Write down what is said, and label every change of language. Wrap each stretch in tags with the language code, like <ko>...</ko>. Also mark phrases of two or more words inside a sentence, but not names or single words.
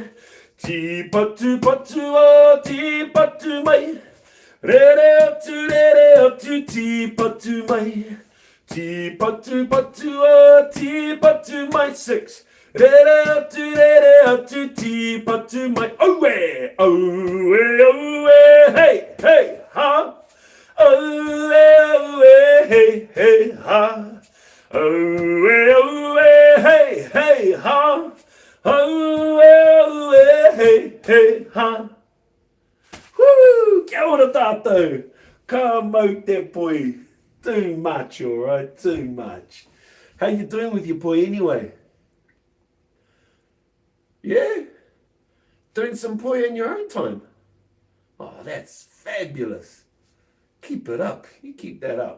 <mi>Ti patu o, ti patu mai. Lere atu, ti patu mai. Ti patu o, ti patu mai. 6. Lere atu, ti patu mai. Owe, hey, hey, ha. Hey, hey, ha. Hey, hey, ha. Hey, hey, ha. Woo! Kia ora tātou. Ka mau te poi.</mi> <en>Too much, alright? Too much. How you doing with your poi anyway? Yeah? Doing some poi in your own time? Oh, that's fabulous. Keep it up. You keep that up.</en>